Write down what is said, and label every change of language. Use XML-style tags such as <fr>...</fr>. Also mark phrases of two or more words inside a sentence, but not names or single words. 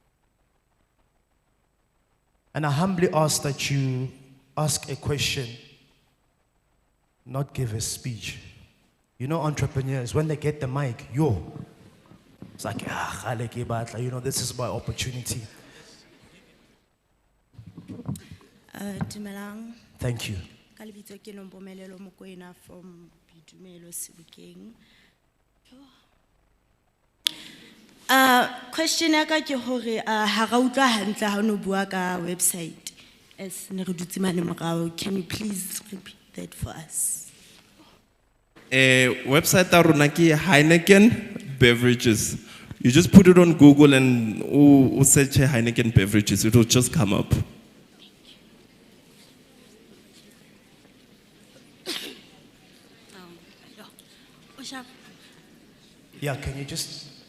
<en>And I humbly ask that you ask a question, not give a speech. You know, entrepreneurs, when they get the mic, it's like, you know, this is my opportunity. Dumelang. Thank you.</en> <st>Ka lebitso ke Nompumelelo Mokoena from Boitumelo Sebokeng. Question ya ka ke hore ha ra utlwa hantle ha no bua ka website as ne re dutse mane morao.</st> <en>Can you please repeat that for us?</en> <st>Website ta rona ke Heineken Beverages.</st> <en>You just put it on Google and search Heineken Beverages. It will just come up. Yeah, can you just...</en>